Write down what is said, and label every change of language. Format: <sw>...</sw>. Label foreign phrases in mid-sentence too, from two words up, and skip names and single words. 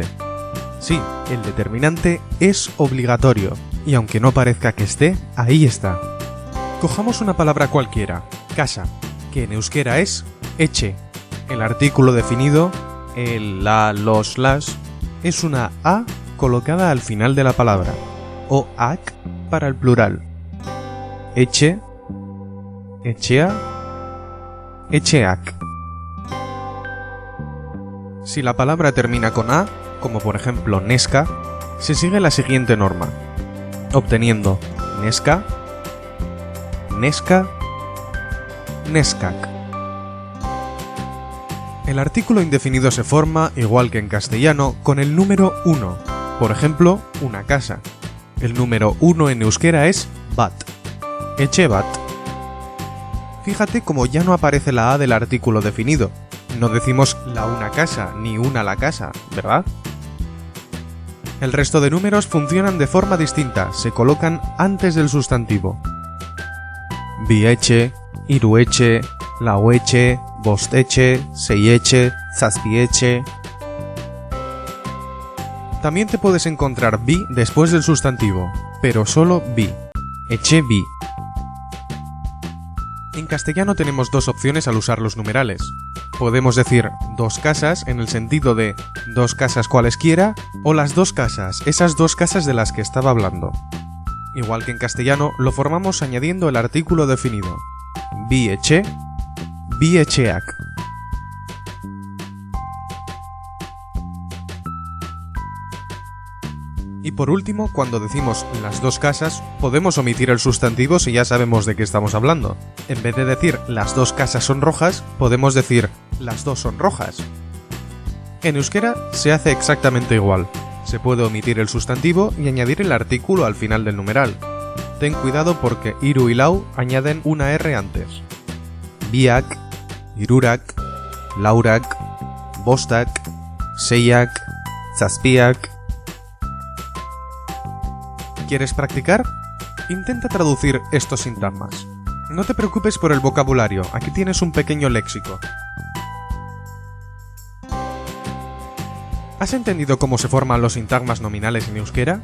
<es>Sí, el determinante es obligatorio, y aunque no parezca que esté, ahí está. Cojamos una palabra cualquiera, casa, que en euskera es etxe. El artículo definido, el, la, los, las, es una A colocada al final de la palabra, o ak para el plural.</es> <eu>Etxe, etxea, etxeak.</eu> <es>Si la palabra termina con A, como por ejemplo neska, se sigue la siguiente norma, obteniendo</es> <eu>neska, neska, neskak.</eu> <es>El artículo indefinido se forma, igual que en castellano, con el número 1. Por ejemplo, una casa. El número 1 en euskera es bat.</es> <eu>Etxe bat.</eu> <es>Fíjate como ya no aparece la A del artículo definido. No decimos la una casa, ni una la casa, ¿verdad? El resto de números funcionan de forma distinta, se colocan antes del sustantivo.</es> <eu>Bi etxe, hiru etxe, lau etxe, bost etxe, sei etxe, zazpi etxe.</eu> <es>También te puedes encontrar bi después del sustantivo, pero solo bi.</es> <eu>Etxe bi.</eu> <es>En castellano tenemos dos opciones al usar los numerales. Podemos decir dos casas en el sentido de dos casas cualesquiera o las dos casas, esas dos casas de las que estaba hablando. Igual que en castellano, lo formamos añadiendo el artículo definido.</es> <eu>Bi etxe, bi etxeak.</eu> <es>Y por último, cuando decimos las dos casas, podemos omitir el sustantivo si ya sabemos de qué estamos hablando. En vez de decir las dos casas son rojas, podemos decir las dos son rojas. En euskera se hace exactamente igual. Se puede omitir el sustantivo y añadir el artículo al final del numeral. Ten cuidado porque hiru y lau añaden una R antes.</es> <eu>Biak, hirurak, laurak, bostak, seiak, zazpiak.</eu> <es>¿Quieres practicar? Intenta traducir estos sintagmas. No te preocupes por el vocabulario, aquí tienes un pequeño léxico. ¿Has entendido cómo se forman los sintagmas nominales en euskera?</es>